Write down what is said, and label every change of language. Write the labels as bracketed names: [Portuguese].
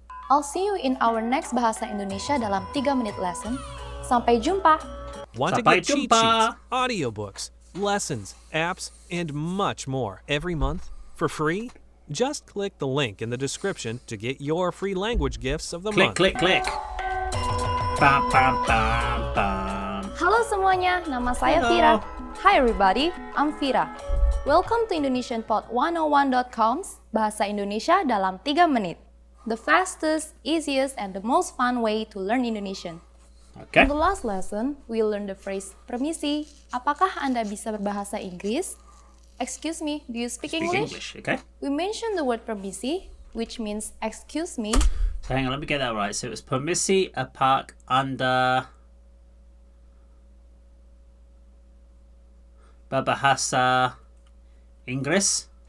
[English] I'll see you in our next Bahasa Indonesia dalam 3-menit lesson. [Indonesian] Sampai jumpa! [English] Want to [Indonesian] Sampai [English] get cheat [Indonesian] jumpa. [English] sheets, audiobooks, lessons, apps, and much more every month for free? Just click the link in the description to get your free language gifts of the month. Click. Bam, bam, bam, bam. [Indonesian] Halo semuanya, nama saya Halo. [English] Vira. Hi everybody, I'm Vira. Welcome to IndonesianPod101.com's Bahasa Indonesia dalam 3 menit. The fastest, easiest, and the most fun way to learn Indonesian. Okay. In the last lesson, we learned the phrase permisi. [Indonesian] Apakah Anda bisa berbahasa Inggris? [English] Excuse me, do you speak English? Okay. We mentioned the word permisi, which means excuse me. So hang on, let me get that right. So it was [Indonesian] permisi apakah Anda berbahasa Inggris?